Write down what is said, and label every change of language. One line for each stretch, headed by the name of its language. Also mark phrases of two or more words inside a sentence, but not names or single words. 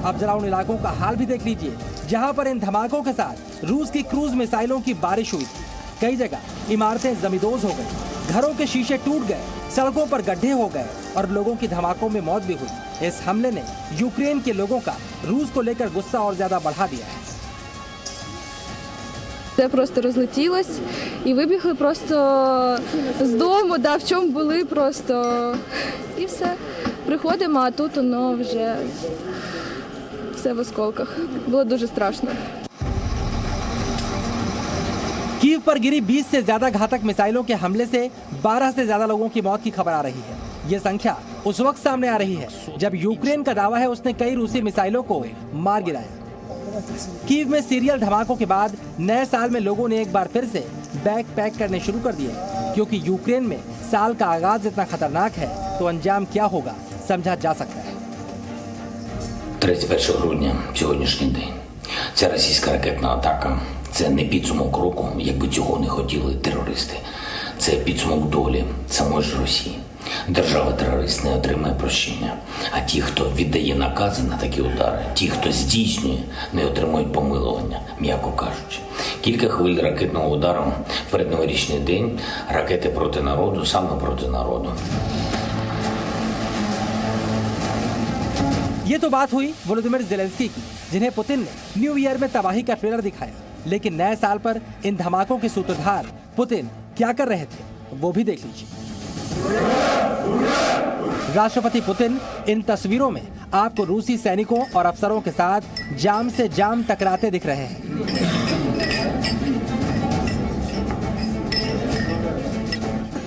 Hindi: अब जरा उन इलाकों का हाल भी देख लीजिए जहां पर इन धमाकों के साथ रूस की क्रूज मिसाइलों की बारिश हुई थी। कई जगह इमारतें जमींदोज हो गई, घरों के शीशे टूट गए, सड़कों पर गड्ढे हो गए और लोगों की धमाकों में मौत भी हुई। इस हमले ने यूक्रेन के लोगों का रूस को लेकर गुस्सा और ज्यादा बढ़ा दिया है।
Ukrainian: Це просто розлетілось і вибігли просто з дому, в чому були просто. І все. Приходимо, а тут воно вже все в осколках. Було дуже страшно.
Hindi: कीव पर गिरी 20 से ज्यादा घातक मिसाइलों के हमले से 12 से ज्यादा लोगों की मौत की खबर आ रही है। ये संख्या उस वक्त सामने आ रही है जब यूक्रेन का दावा है उसने कई रूसी मिसाइलों को मार गिराया। कीव में सीरियल धमाकों के बाद नए साल में लोगों ने एक बार फिर से बैग पैक करने शुरू कर दिए, क्योंकि यूक्रेन में साल का आगाज इतना खतरनाक है तो अंजाम क्या होगा समझा जा सकता है।
Ukrainian: 31 грудня, сьогоднішній день. Ця російська ракетна атака – це не підсумок року, якби цього не хотіли терористи. Це підсумок долі самої ж Росії. Держава-терорист не отримає прощення, а ті, хто віддає накази на такі удари, ті, хто здійснює, не отримують помилування, м'яко кажучи. Кілька хвиль ракетного удару в передноворічний день, ракети проти народу, саме проти народу.
Hindi: ये तो बात हुई वोलोदिमीर ज़ेलेंस्की की, जिन्हें पुतिन ने
English: New Year
Hindi: में तबाही का ट्रेलर दिखाया। लेकिन नए साल पर इन धमाकों के सूत्रधार पुतिन क्या कर रहे थे वो भी देख लीजिए। राष्ट्रपति पुतिन इन तस्वीरों में आपको रूसी सैनिकों और अफसरों के साथ जाम से जाम टकराते दिख रहे हैं।